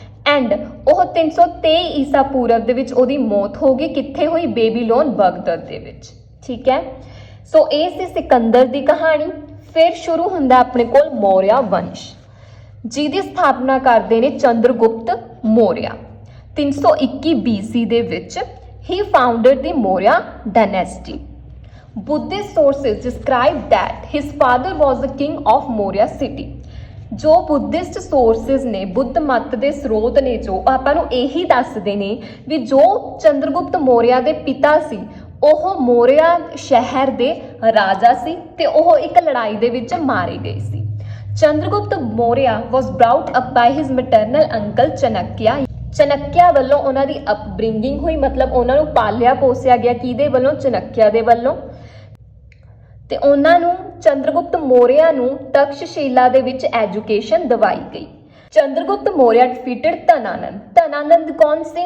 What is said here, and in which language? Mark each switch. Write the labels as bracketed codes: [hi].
[pa] And ਉਹ 323 ਈਸਾ ਪੂਰਵ ਦੇ ਵਿੱਚ ਉਹਦੀ ਮੌਤ ਹੋ ਗਈ। ਕਿੱਥੇ ਹੋਈ? ਬੇਬੀਲੋਨ, ਬਗਦਦ ਦੇ ਵਿੱਚ, ਠੀਕ ਹੈ। ਸੋ ਇਹ ਸੀ ਸਿਕੰਦਰ ਦੀ ਕਹਾਣੀ। ਫਿਰ ਸ਼ੁਰੂ ਹੁੰਦਾ ਆਪਣੇ ਕੋਲ ਮੌਰਿਆ ਵੰਸ਼, ਜਿਹਦੀ ਸਥਾਪਨਾ ਕਰਦੇ ਨੇ ਚੰਦਰਗੁਪਤ ਮੌਰਿਆ 321 BC ਦੇ ਵਿੱਚ। [en] He founded the Maurya dynasty. Buddhist sources describe that his father was the king of Maurya city. [pa] ਜੋ ਬੁੱਧਿਸਟ ਸੋਰਸਿਸ ਨੇ, ਬੁੱਧ ਮਤ ਦੇ ਸਰੋਤ ਨੇ, ਜੋ ਆਪਾਂ ਨੂੰ ਇਹੀ ਦੱਸਦੇ ਨੇ ਵੀ ਜੋ ਚੰਦਰਗੁਪਤ ਮੌਰਿਆ ਦੇ ਪਿਤਾ ਸੀ ਉਹ ਮੌਰਿਆ ਸ਼ਹਿਰ ਦੇ ਰਾਜਾ ਸੀ ਤੇ ਉਹ ਇੱਕ ਲੜਾਈ ਦੇ ਵਿੱਚ ਮਾਰੇ ਗਏ ਸੀ। [en] Chandragupta Maurya was brought up by his maternal uncle Chanakya. [pa] Chanakya ਵੱਲੋਂ ਉਹਨਾਂ ਦੀ ਅਪਬ੍ਰਿੰਗਿੰਗ ਹੋਈ, ਮਤਲਬ ਉਹਨਾਂ ਨੂੰ ਪਾਲਿਆ ਪੋਸਿਆ ਗਿਆ। ਕਿਹਦੇ ਵੱਲੋਂ? ਚਨਕਿਆ ਦੇ ਵੱਲੋਂ। ਤੇ ਉਹਨਾਂ ਨੂੰ ਚੰਦਰਗੁਪਤ ਮੌਰਿਆ ਨੂੰ ਤਕਸ਼ਸ਼ੀਲਾ ਦੇ ਵਿੱਚ ਐਜੂਕੇਸ਼ਨ ਦਿਵਾਈ ਗਈ। [en] Chandragupta Maurya defeated Dhanananda. [pa] ਧਨਾਨੰਦ ਕੌਣ ਸੀ?